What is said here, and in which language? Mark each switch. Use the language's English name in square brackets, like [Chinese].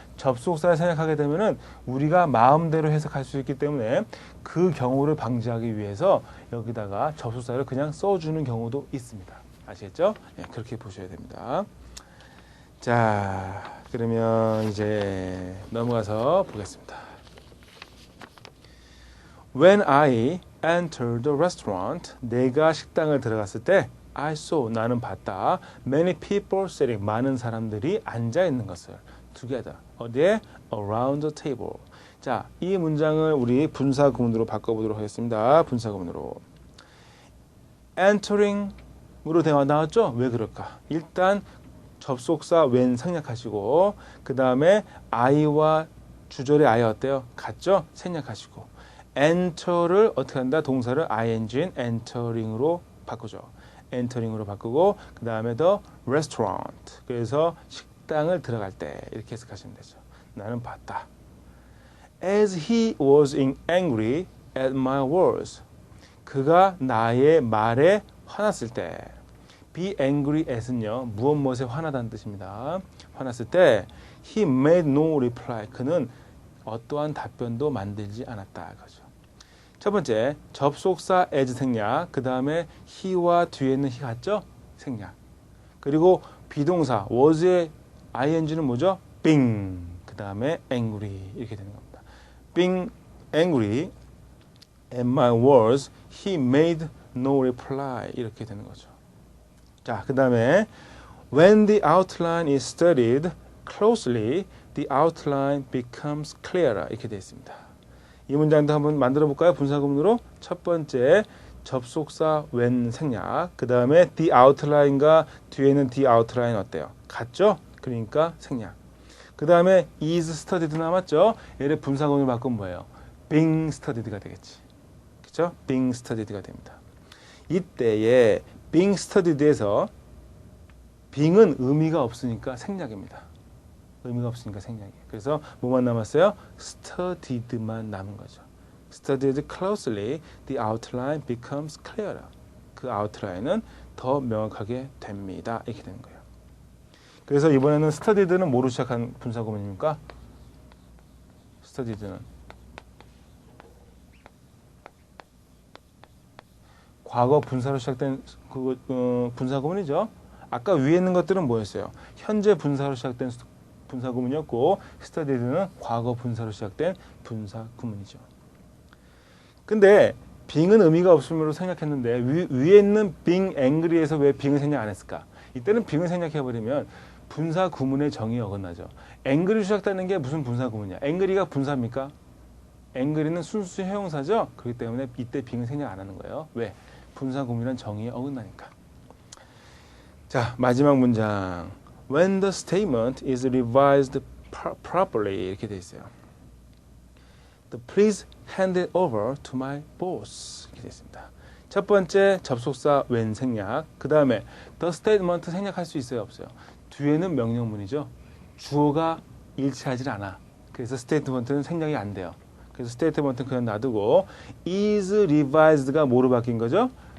[Korean] 접속사를 생략하게 되면은 우리가 마음대로 해석할 수 있기 때문에 그 경우를 방지하기 위해서 여기다가 접속사를 그냥 써주는 경우도 있습니다. 아시겠죠? 네, 그렇게 보셔야 됩니다. 자, 그러면 이제 넘어가서 보겠습니다. [English] When I entered the restaurant, [Korean] 내가 식당을 들어갔을 때 [English] I saw, [Korean] 나는 봤다. [English] Many people sitting, [Korean] 많은 사람들이 앉아 있는 것을. Together, 어디에? [English] Around the table. [Korean] 자, 이 문장을 우리 분사구문으로 바꿔보도록 하겠습니다. 분사구문으로. Entering으로 대화 나왔죠? 왜 그럴까? 일단 접속사 when 생략하시고 그 다음에 I와 주절의 I 어때요? 같죠? 생략하시고 enter를 어떻게 한다? 동사를 ing인 entering으로 바꾸죠. entering으로 바꾸고 그 다음에 the restaurant. 그래서 식당을 들어갈 때 이렇게 해석하시면 되죠. 나는 봤다. [English] As he was angry at my words. [Korean] 그가 나의 말에 화났을 때. Be angry at은요. 무엇 무엇에 화나다는 뜻입니다. 화났을 때 [English] he made no reply. [Korean] 그는 어떠한 답변도 만들지 않았다. 그죠. 첫 번째, 접속사 as 생략, 그 다음에 he와 뒤에 있는 he 같죠? 생략. 그리고 비동사 was의 ing는 뭐죠? being, 그 다음에 angry 이렇게 되는 겁니다. [English] Being angry at my words, he made no reply [Korean] 이렇게 되는 거죠. 자, 그 다음에 [English] when the outline is studied closely, the outline becomes clearer [Korean] 이렇게 되어 있습니다. 이 문장도 한번 만들어 볼까요? 분사구문으로. 첫 번째 접속사 when 생략, 그 다음에 the outline과 뒤에 있는 the outline 어때요? 같죠? 그러니까 생략. 그 다음에 is studied 남았죠? 얘를 분사구문으로 바꾸면 뭐예요? being studied가 되겠지. 그렇죠? being studied가 됩니다. 이때에 being studied에서 being은 의미가 없으니까 생략입니다. 의미가 없으니까 생략이에요. 그래서 뭐만 남았어요? studied만 남은 거죠. [English] Studied closely, the outline becomes clearer. [Korean] 그 아웃라인은 더 명확하게 됩니다. 이렇게 되는 거예요. 그래서 이번에는 studied는 뭐로 시작한 분사구문입니까? studied는 과거 분사로 시작된 분사구문이죠. 아까 위에 있는 것들은 뭐였어요? 현재 분사로 시작된 분사구문이었고 studied는 과거 분사로 시작된 분사구문이죠. 근데 being은 의미가 없음으로 생략했는데 위에 있는 being angry에서 왜 being을 생략 안 했을까? 이때는 빙을 생략해버리면 분사 구문의 정의에 어긋나죠. 앵그리 시작되는 게 무슨 분사 구문이야? 앵그리가 분사입니까? 앵그리는 순수 형용사죠. 그렇기 때문에 이때 빙을 생략 안 하는 거예요. 왜? 분사 구문이란 정의에 어긋나니까. 자, 마지막 문장. [English] When the statement is revised properly [Korean] 이렇게 돼 있어요. [English] Please hand it over to my boss [Korean] 이렇게 돼 있습니다. 첫 번째 접속사 when 생략. 그 다음에 the statement 생략할 수 있어요, 없어요? 뒤에는 명령문이죠. 주어가 일치하지 않아. 그래서 statement는 생략이 안 돼요. 그래서 statement는 그냥 놔두고 is revised가 뭐로 바뀐 거죠?